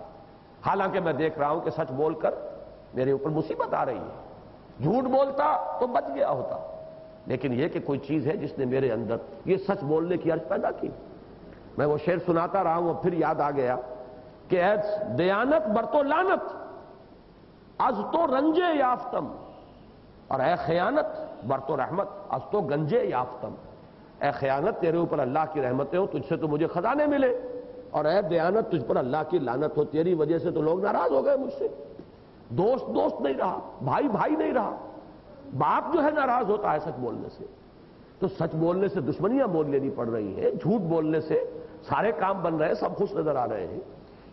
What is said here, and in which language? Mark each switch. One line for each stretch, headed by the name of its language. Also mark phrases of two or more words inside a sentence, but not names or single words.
Urdu: حالانکہ میں دیکھ رہا ہوں کہ سچ بول کر میرے اوپر مصیبت آ رہی ہے، جھوٹ بولتا تو بچ گیا ہوتا، لیکن یہ کہ کوئی چیز ہے جس نے میرے اندر یہ سچ بولنے کی عرض پیدا کی۔ میں وہ شعر سناتا رہا ہوں، پھر یاد آ گیا کہ
Persian: اے دیانت برتو لانت از تو رنجے یافتم، اور اے خیانت برتو رحمت از تو گنجے یافتم۔
Urdu: اے خیانت، تیرے اوپر اللہ کی رحمتیں ہوں، تجھ سے تو مجھے خزانے ملے، اور اے دیانت، تجھ پر اللہ کی لعنت ہو، تیری وجہ سے تو لوگ ناراض ہو گئے مجھ سے، دوست دوست نہیں رہا، بھائی بھائی نہیں رہا، باپ جو ہے ناراض ہوتا ہے سچ بولنے سے، تو سچ بولنے سے دشمنیاں مول لینی پڑ رہی ہیں، جھوٹ بولنے سے سارے کام بن رہے ہیں، سب خوش نظر آ رہے ہیں۔